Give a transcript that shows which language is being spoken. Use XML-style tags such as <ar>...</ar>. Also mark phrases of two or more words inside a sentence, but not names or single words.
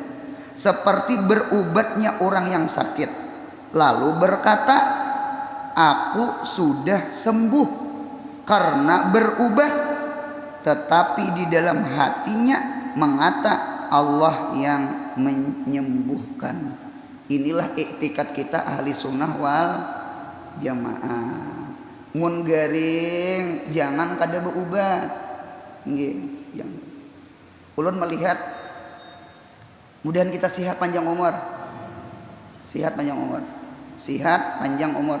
<id>Seperti berubatnya orang yang sakit, lalu berkata, aku sudah sembuh karena berubat, tetapi di dalam hatinya mengata Allah yang menyembuhkan. Inilah iktikad kita</id> <ar>ahli sunnah wal jamaah.</ar> <bjn>Mun garing jangan kada berubat. Nggih, jangan. Ulun melihat mudahan kita sehat panjang umur. Sehat panjang umur. Sehat panjang umur.</bjn>